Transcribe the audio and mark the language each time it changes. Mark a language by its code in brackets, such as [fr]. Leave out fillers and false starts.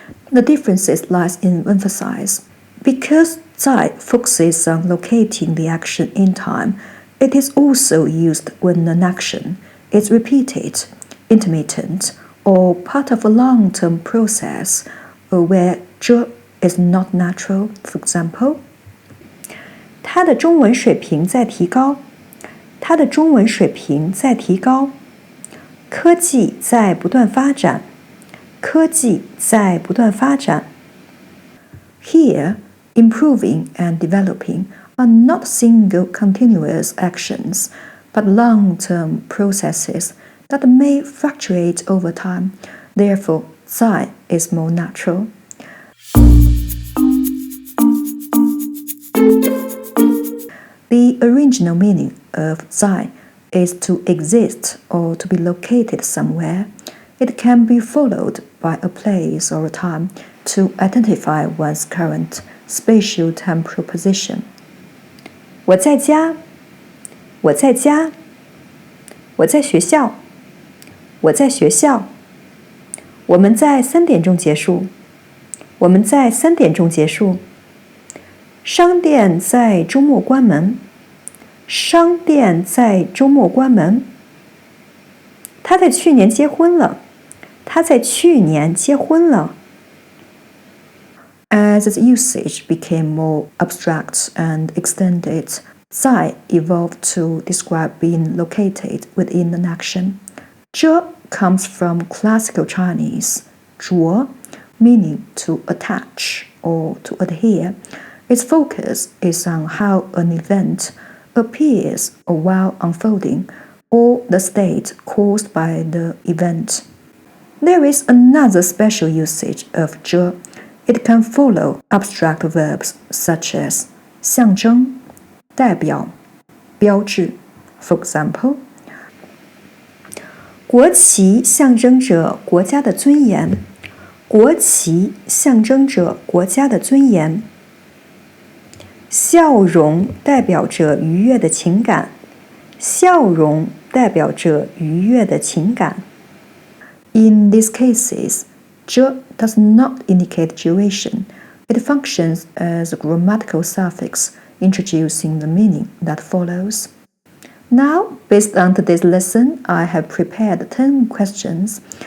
[en] The differences lies in emphasis. Because 在 focuses on locating the action in time, it is also used when an action is repeated, intermittent, or part of a long-term process, where 着 is not natural. For example, [zh] 他的中文水平在提高，他的中文水平在提高。科技在不断发展。科技在不断发展。 [en] Here, improving and developing are not single continuous actions, but long-term processes that may fluctuate over time. Therefore, 在 is more natural. The original meaning of 在 is to exist or to be located somewhere. It can be followed by a place or a time to identify one's current spatial temporal position. [zh] 我在家，我在家，我在学校，我在学校。我们在3点钟结束，我们在3点钟结束。商店在周末关门，商店在周末关门。他在去年结婚了，他在去年结婚了。 [en] As its usage became more abstract and extended, 在 evolved to describe being located within an action. 这 comes from classical Chinese 着 meaning to attach or to adhere. Its focus is on how an event appears while unfolding or the state caused by the event. There is another special usage of 着. It can follow abstract verbs such as 象征、代表、标志. For example, [zh] 国旗象征着国家的尊严。国旗象征着国家的尊严。笑容代表着愉悦的情感。笑容代表着愉悦的情感。 [en] In these cases, 着 does not indicate duration. It functions as a grammatical suffix, introducing the meaning that follows. Now, based on today's lesson, I have prepared 10 questions.